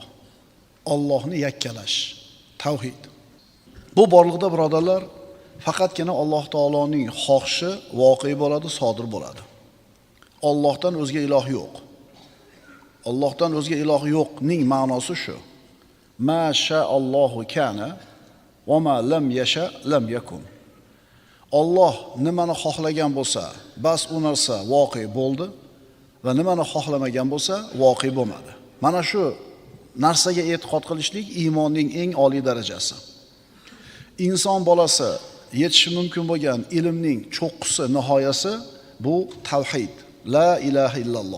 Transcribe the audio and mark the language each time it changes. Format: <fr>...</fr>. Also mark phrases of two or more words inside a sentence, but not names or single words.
<uz>Allohni yakkalash, tavhid. Bu borliqda birodarlar, faqatgina Alloh taoloning xohishi voqea bo'ladi, sodir bo'ladi. Allohdan o'zga iloh yo'q. Allohdan o'zga iloh yo'qning ma'nosi shu.</uz> <ar>ما شاء الله كان وما لم يشأ لم يكن.</ar> <uz>Alloh nimani xohlagan bo'lsa, bas u narsa voqea bo'ldi va nimani xohlamagan bo'lsa, voqea bo'lmadi. Mana shu narsaga e'tiqod qilishlik iymonning eng oliy darajasi. Inson bolasi yetishi mumkin bo'lgan ilmning cho'qqisi, nihoyasi bu tavhid,</uz> <ar>لا إله إلا الله.</ar>